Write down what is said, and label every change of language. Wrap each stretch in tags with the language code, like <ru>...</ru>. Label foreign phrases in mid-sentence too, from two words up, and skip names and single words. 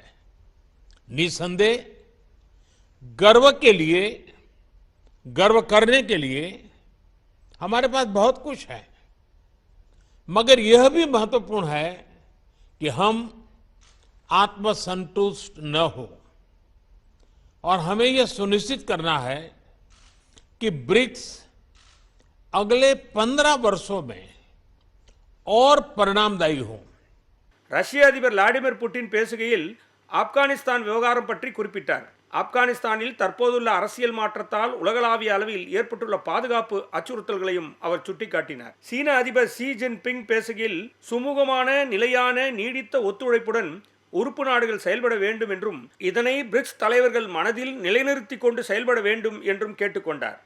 <hi>निसंदेह गर्व करने के लिए हमारे पास बहुत कुछ है, मगर यह भी महत्वपूर्ण है कि हम आत्मसंतुष्ट न हो और हमें यह सुनिश्चित करना है कि ब्रिक्स अगले 15 वर्षों में और परिणामदायी हो.</hi> <ta>ரஷ்ய அதிபர் விளாடிமிர் புட்டின் பேசுகையில் ஆப்கானிஸ்தான் விவகாரம் பற்றி குறிப்பிட்டார். ஆப்கானிஸ்தானில் தற்போதுள்ள அரசியல் மாற்றத்தால் உலகளாவிய அளவில் ஏற்பட்டுள்ள பாதுகாப்பு அச்சுறுத்தல்களையும் அவர் சுட்டிக்காட்டினார். சீன அதிபர் ஷி ஜின்பிங் பேசுகையில் சுமூகமான, நிலையான, நீடித்த ஒத்துழைப்புடன் உறுப்பு நாடுகள் செயல்பட வேண்டும் என்றும் இதனை பிரிக்ஸ் தலைவர்கள் மனதில் நிலைநிறுத்திக் கொண்டு செயல்பட வேண்டும் என்றும் கேட்டுக்கொண்டார்.</ta>